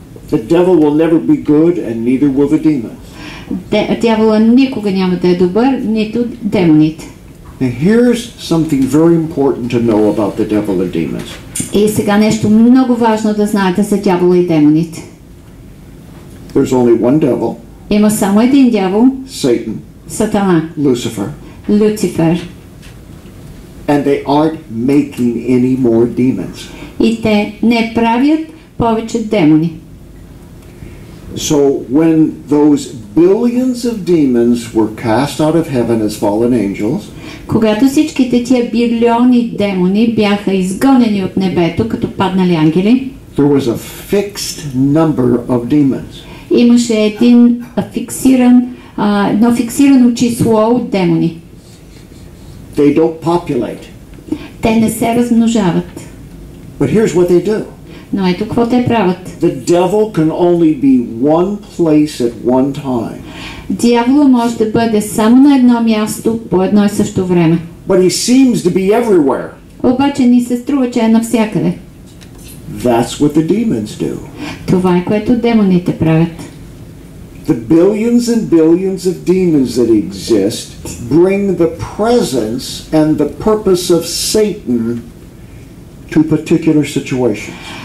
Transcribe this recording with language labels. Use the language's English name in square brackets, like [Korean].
[English] The devil will never be good and neither will the demons. [Bulgarian] Дявола никога няма да е добър, нито демоните. [English] Now here's something very important to know about the devil and demons. [Bulgarian] И сега нещо много важно да знаете за дявола и демоните. [English] There's only one devil. [Bulgarian] Има само един дявол. [English] Satan. [Bulgarian] Сатана. [English] Lucifer. [Bulgarian] Люцифер. [English] And they aren't making any more demons. [Bulgarian] И те не правят повече демони. [English] So when those billions of demons were cast out of heaven as fallen angels, [Bulgarian] когато всичките тия билиони демони бяха изгонени от небето като паднали ангели, [English] there was a fixed number of demons. [Bulgarian] Имаше едно фиксирано число от демони. [English] They don't populate. [Bulgarian] Те не се размножават. [English] But here's what they do. [Bulgarian] Но ето какво те правят. [English] The devil can only be one place at one time. [Bulgarian] Дявола може да бъде само на едно място по едно и също време. [English] But he seems to be everywhere. [Bulgarian] Обаче ни се струва, че е навсякъде. [English] That's what the demons do. [Bulgarian] Това е което демоните правят. [English] The billions and billions of demons that exist bring the presence and the purpose of Satan to particular situations.